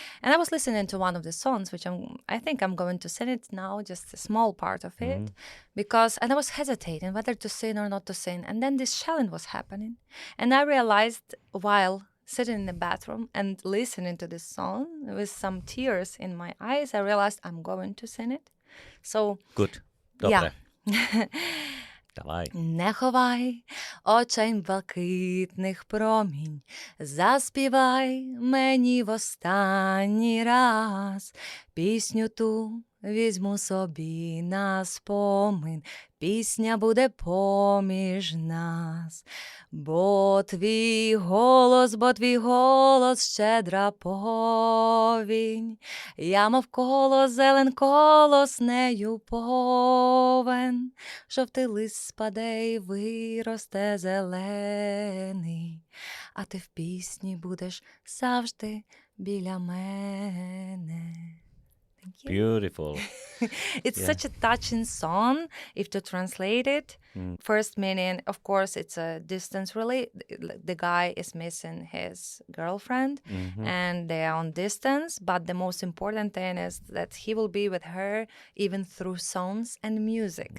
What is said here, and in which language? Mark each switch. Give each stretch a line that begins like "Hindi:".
English: And I was listening to one of the songs, which I think I'm going to sing it now, just a small part of it, and I was hesitating whether to sing or not to sing. And then this shelling was happening. And I realized while sitting in the bathroom and listening to this song with some tears in my eyes, I realized I'm going to sing it. So good. Yeah.
Ukrainian: Давай. Не ховай очей блакитних промінь, заспівай мені в останній раз, пісню ту візьму собі на спомин, пісня буде поміж нас. Бо твій голос, щедра повінь, я мов колос, зелен колос, нею повен, жовтий лист спаде й виросте зелений, а ти в пісні будеш завжди біля мене.
English: Beautiful. It's such a touching song, if to translate it. First meaning, of course, it's a distance the guy is missing his girlfriend and they are on distance, but the most important thing is that he will be with her even through songs and music.